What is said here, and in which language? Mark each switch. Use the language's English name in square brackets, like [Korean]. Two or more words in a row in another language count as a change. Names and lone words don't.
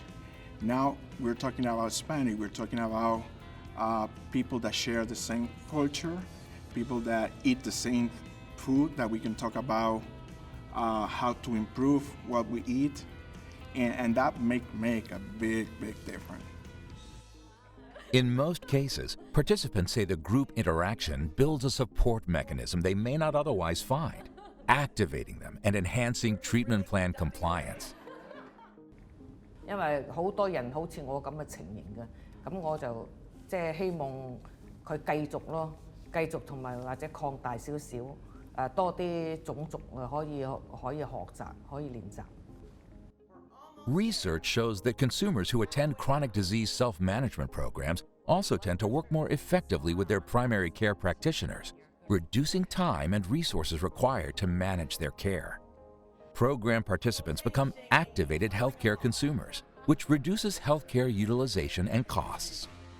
[English] Now we're talking about Spanish, we're talking about people that share the same culture, people that eat the same food, that we can talk about how to improve what we eat, and that make a big difference. In most cases, participants say the group interaction builds a support mechanism they may not otherwise find, activating them and enhancing treatment plan compliance. [Cantonese] 因為好多人好似我咁嘅情形嘅，咁我就即係希望佢繼續咯，繼續同埋或者擴大少少，多啲種族可以學習，可以練習。 [English] Research shows that consumers who attend chronic disease self-management programs also tend to work more effectively with their primary care practitioners, reducing time and resources required to manage their care. Program participants become activated healthcare consumers, which reduces healthcare utilization and costs.